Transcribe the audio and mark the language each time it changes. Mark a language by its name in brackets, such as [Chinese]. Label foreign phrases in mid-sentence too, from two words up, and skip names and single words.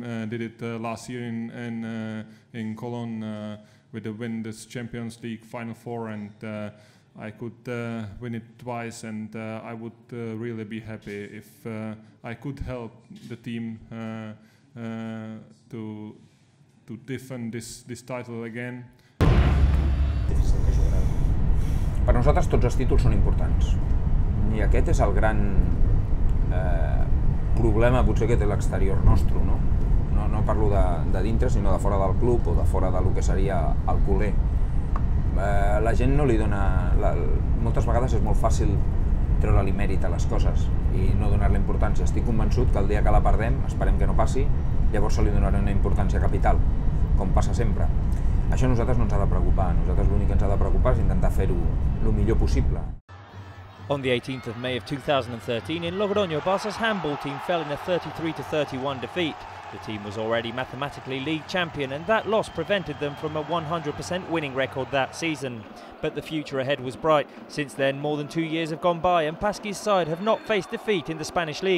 [English] did it last year in Cologne with the win this Champions League Final Four, and I could win it twice, and I would really be happy if I could help the team to defend this title again. [Catalan] Per nosaltres tots els títols són importants, i aquest és el gran problema potser que té l'exterior nostre, no? No parlo de dintre, sinó de fora del club o de fora del que seria el culer. La gent no li dona... Moltes vegades és molt fàcil treure-li mèrit a les coses i no donar-li importància. Estic convençut que el dia que la perdem, esperem que no passi, llavors se li donarà una importància capital, com passa sempre. Això a nosaltres no ens ha de preocupar. Nosaltres l'únic que ens ha de preocupar és intentar fer-ho el millor possible. [English] On the 18th of May of 2013 in Logroño, Barca's handball team fell in a 33-31 defeat. The team was already mathematically league champion, and that loss prevented them from a 100% winning record that season. But the future ahead was bright. Since then, more than 2 years have gone by, and Pasqui's side have not faced defeat in the Spanish league.